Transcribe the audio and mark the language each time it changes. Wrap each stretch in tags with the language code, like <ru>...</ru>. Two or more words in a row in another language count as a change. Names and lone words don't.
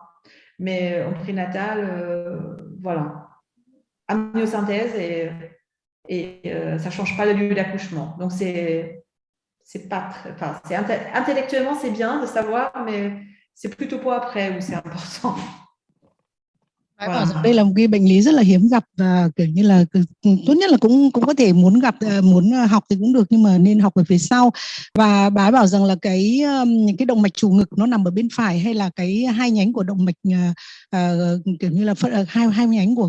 <fr>Mais en prénatal, voilà, amniosynthèse et ça ne change pas le lieu d'accouchement. Donc, intellectuellement, c'est bien de savoir, mais c'est plutôt pour après où c'est important.</fr> <vi>Bái bảo rằng đây là một cái bệnh lý rất là hiếm gặp và kiểu như là tốt nhất là cũng có thể muốn học thì cũng được nhưng mà nên học ở phía sau. Và bái bảo rằng là cái động mạch chủ ngực nó nằm ở bên phải hay là cái hai nhánh của động mạch kiểu như là hai nhánh của</vi>